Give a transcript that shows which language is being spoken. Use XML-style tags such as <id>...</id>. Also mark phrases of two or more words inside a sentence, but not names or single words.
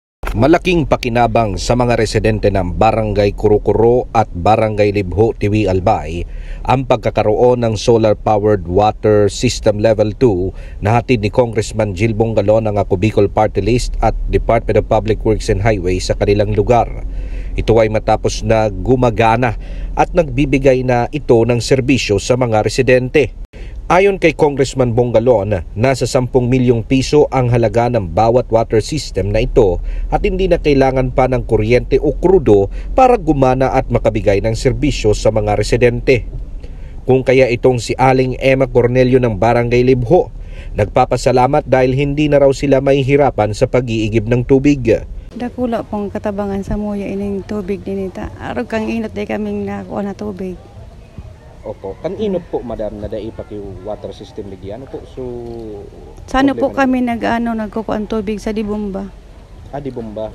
<tl>Malaking pakinabang sa mga residente ng Barangay Curocoro at Barangay Libho, Tiwi, Albay ang pagkakaroon ng</tl> <en>solar-powered water system level 2</en> <tl>na hatid ni Congressman Jill Bongalon ng Ako Bicol Party List at Department of Public Works and Highways sa kanilang lugar. Ito ay matapos na gumagana at nagbibigay na ito ng serbisyo sa mga residente. Ayon kay Congressman Bongalon, nasa 10 milyong piso ang halaga ng bawat water system na ito at hindi na kailangan pa ng kuryente o krudo para gumana at makabigay ng serbisyo sa mga residente. Kung kaya itong si Aling Emma Cornelio ng Barangay Libho, nagpapasalamat dahil hindi na raw sila mahihirapan sa pag-iigib ng tubig.</tl> <bik>Dakula pong katabangan sa muya ining tubig dinita. Arog kang inot day kaming nakuha na tubig.</bik> <tl>Opo, kanino po madam na daipak yung</tl> <en>water system</en> <tl>ligyan po? So sana po kami nagkukuan tubig sa Dibomba. Dibomba.</tl>